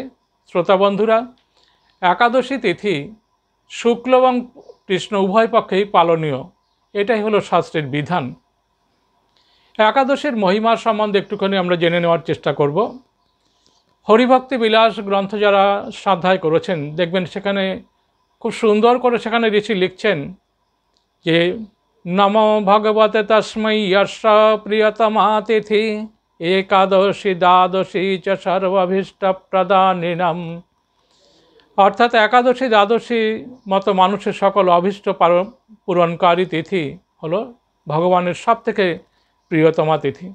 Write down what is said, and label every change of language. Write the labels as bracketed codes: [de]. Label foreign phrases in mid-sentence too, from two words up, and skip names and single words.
[bn] শ্রোতাবন্ধুরা, একাদশী তিথি শুক্ল এবং কৃষ্ণ উভয় পক্ষেই পালনীয়, এটাই হলো শাস্ত্রের বিধান। একাদশীর মহিমা সম্বন্ধে একটুখানি আমরা জেনে নেওয়ার চেষ্টা করব। হরিভক্তি বিলাস গ্রন্থ যারা স্বাধ্যায় করেছেন দেখবেন সেখানে খুব সুন্দর করে সেখানে ঋষি লিখছেন যে [sa] নমো ভগবতে তস্मै यस्य প্রিয়তমা তিথি একাদশী দ্বাদশী চ সর্বাভীষ্টপ্রদানিনাম। [bn] অর্থাৎ একাদশী দ্বাদশী মতো মানুষের সকল অভীষ্ট পূরণকারী তিথি হলো ভগবানের সবথেকে প্রিয়তমা তিথি।